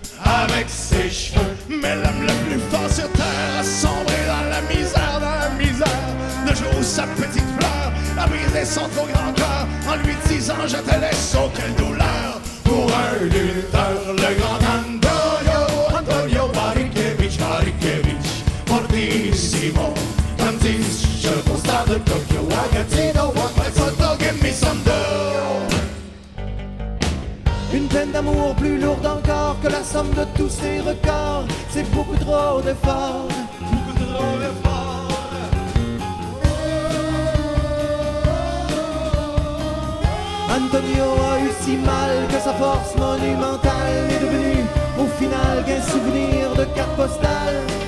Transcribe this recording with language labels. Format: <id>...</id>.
<fr>Avec ses cheveux, mais l'homme le plus fort sur terre a sombré dans la misère, le jour où sa petite fleur a brisé son trop grand cœur, en lui disant je te laisse, oh quelle douleur, pour un lutteur, le grand Antonio Barrichevich, fortissimo, comme 10 chevaux stars de Tokyo.</fr> <en>I got you, don't want my photo, give me some dough.</en> <fr>Une peine d'amour plus lourde encore que la somme de tous ces records. C'est beaucoup trop d'efforts. Beaucoup trop d'efforts. Antonio a eu si mal que sa force monumentale n'est devenue au final qu'un souvenir de carte postale.</fr>